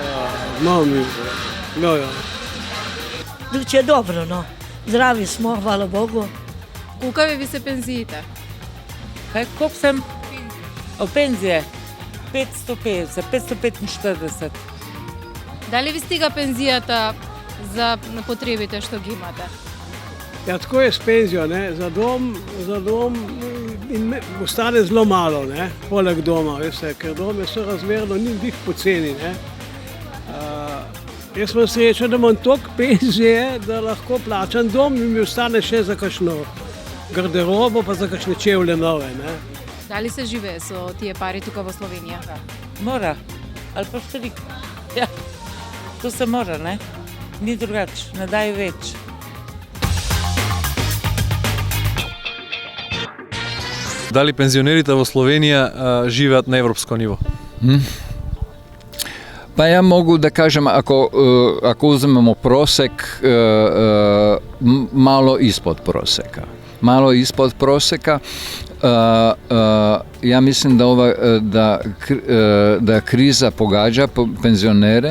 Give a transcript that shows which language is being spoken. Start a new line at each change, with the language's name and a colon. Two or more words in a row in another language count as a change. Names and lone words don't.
Macedonian: Че е добро,
Serbian: но здрави смо, хвала Богу.
Macedonian: Колка ви се пензиите?
Bulgarian: Колко съм? Пензия?
Macedonian: 550, 545. Дали ви стига пензијата за потребите што ги имате?
Slovenian: Ja, tako je s penzijo, ne? Za dom in ostane zelo malo, ne? Poleg doma, veste, ker dom je sorazmerno ni dih poceni. Ne? Jaz sem srečen, da imam toliko penzije, da lahko plačam dom in mi ostane še za kakšno garderobo, pa za kakšne čevlje nove. Ne?
Macedonian: Дали се живее со тие пари тука во Словенија?
Slovenian: Мора, ali pa štrик. Ja, to se mora, ne? Ni drugače, ne daju več.
Macedonian: Дали пензионерите во Словенија живеат на европско ниво?
Serbian: Pa ja mogu da kažem, ako uzmemo prosek, malo ispod proseka. Malo ispod proseka. Ja mislim da kriza pogađa penzionere.